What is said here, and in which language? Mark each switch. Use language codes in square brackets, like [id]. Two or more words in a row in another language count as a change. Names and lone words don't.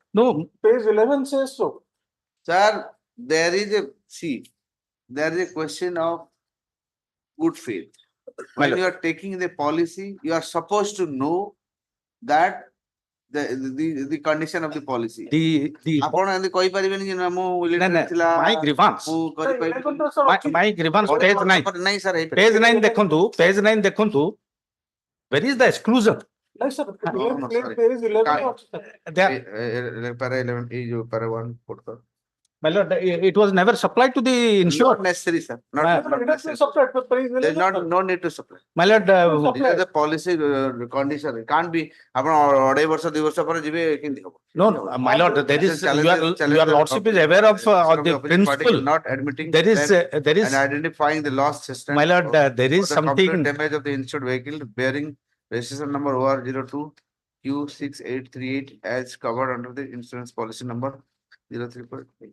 [en] no, Page 11 says so. Sir, there is a question of good faith. When lord. you are taking the policy, you are supposed to know that the condition of the policy. [or] ଆପଣ ଏମିତି କହିପାରିବେନି ଯେ ନା ମୁଁ illiterate ଥିଲା, [en] my grievance. [or] ମୁଁ କରିପାରିବିନି। [en] My grievance, page 9. [or] ନାଇଁ sir, Page 9 ଦେଖନ୍ତୁ, page 9 ଦେଖନ୍ତୁ. [en] Where is the exclusion? No, sir. no, sorry. Page 11. Can't- There, [hi] para 11, ये जो para 1 put कर। [en] my lord, it was never supplied to the insured. Not necessary, sir. Not My- It has been necessary. supplied, but page There is 11. no need to supply. My lord, These are the policy condition. It can't be [or] ଆପଣ 2.5 ବର୍ଷ 2 ବର୍ଷ ପରେ ଯିବେ କେମିତି ହବ? [en] no, my lord, there is, your lordship is aware of the principle. Not admitting There is, that there is, and identifying the loss system. my lord, there is the complete something, damage of the insured vehicle bearing registration number OR02 Q6838 as covered under the insurance policy number 03.